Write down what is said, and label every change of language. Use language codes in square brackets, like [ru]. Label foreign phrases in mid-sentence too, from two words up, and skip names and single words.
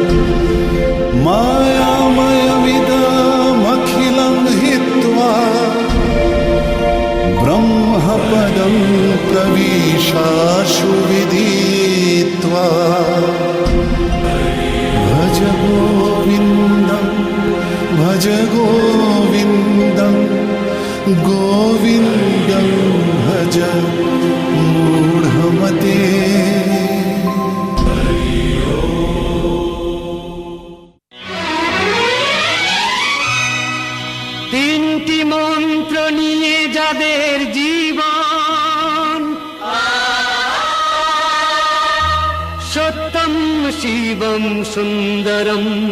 [sa] मायामयमिदमखिलं हित्वा ब्रह्मपदं प्रविशाशु विदित्वा भज गोविन्दं भज गोविन्दं गोविन्दं भज मूढमते [bn] তিনটি মন্ত্র নিয়ে যাদের জীবন [sa] সত্যম শিবম সুন্দরম